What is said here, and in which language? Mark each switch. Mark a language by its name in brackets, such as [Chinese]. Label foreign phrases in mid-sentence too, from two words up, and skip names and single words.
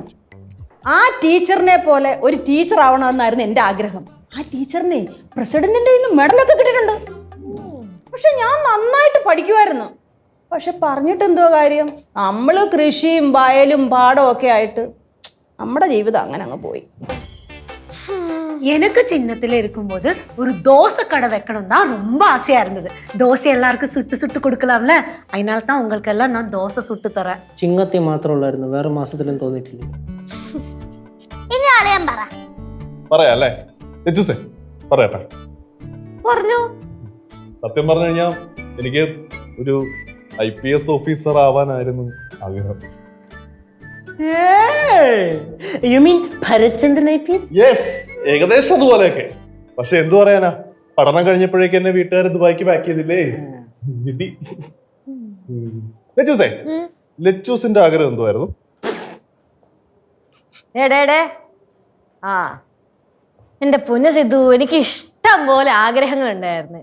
[Malayalam] ആ ടീച്ചറിനെ പോലെ ഒരു ടീച്ചർ ആവണമെന്നായിരുന്നു എൻ്റെ ആഗ്രഹം. ആ ടീച്ചറിനെ പ്രസിഡന്റിന്റെ മെഡലൊക്കെ കിട്ടിയിട്ടുണ്ട്. പക്ഷെ ഞാൻ നന്നായിട്ട് പഠിക്കുമായിരുന്നു. പക്ഷെ പറഞ്ഞിട്ടെന്തോ കാര്യം, നമ്മള് കൃഷിയും വയലും പാടവും ഒക്കെ ആയിട്ട് നമ്മുടെ ജീവിതം അങ്ങനെ അങ്ങ് പോയി. [Tamil] எனக்கு சின்னத்துல இருக்கும்போது ஒரு தோசை கடை வைக்கணும் தான் ரொம்ப ஆசையா இருந்தது. தோசை எல்லாருக்கும் சுட்டு சுட்டு கொடுக்கலாம்ல, அதனால தான் உங்களுக்கு எல்லாம் நான் தோசை சுட்டு தரேன். [Malayalam] ചിങ്ങത്തെ മാത്രമുള്ളായിരുന്നു, വേറെ മാസത്തിലും തോന്നിയിട്ടില്ല. ഇനി അളിയൻ പറ. പറയാല്ലേ ലച്ചൂസേ? പറയട്ടെ. പറഞ്ഞു. സത്യം പറഞ്ഞു കഴിഞ്ഞാ എനിക്ക് ഒരു IPS ഓഫീസർ ആവാനായിരുന്നു ആഗ്രഹം. [English] You mean [Malayalam] ഭരത്ചന്ദ്രൻ IPS? യെസ്, ഏകദേശം അതുപോലെയൊക്കെ. പക്ഷെ എന്തു പറയാനാ, പഠനം കഴിഞ്ഞപ്പോഴേക്ക് എന്നെ വീട്ടുകാർ ദുബായിക്ക് പാക്ക് ചെയ്തില്ലേ. വിധി. ലച്ചൂസേ, ലച്ചൂസിന്റെ ആഗ്രഹം എന്തുവായിരുന്നു? ആ എന്റെ പൊന്നു സിദ്ധു, എനിക്ക് ഇഷ്ടം പോലെ ആഗ്രഹങ്ങൾ ഉണ്ടായിരുന്നു.